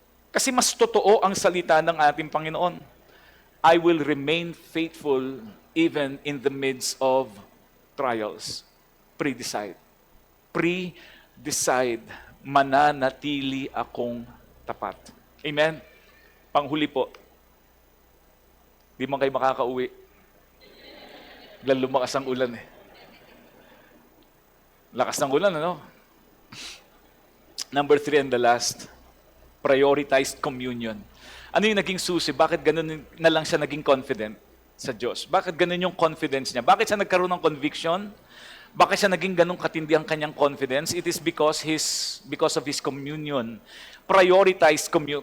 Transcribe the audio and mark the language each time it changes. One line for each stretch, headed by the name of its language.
Filipino: Kasi mas totoo ang salita ng ating Panginoon.
English: I will remain faithful even in the midst of trials.
Filipino: Pre-decide. Pre-decide. Mananatili akong tapat. Amen? Panghuli po. Di man kayo makakauwi. Biglang lumakas ang ulan eh. Lakas ng ulan, ano?
English: Number 3 and the last. Prioritized communion.
Filipino: Ano yung naging susi? Bakit ganun na lang siya naging confident sa Diyos? Bakit ganun yung confidence niya? Bakit siya nagkaroon ng conviction? Bakit siya naging ganun katindi ang kanyang confidence?
English: It is because of his communion. Prioritized communion.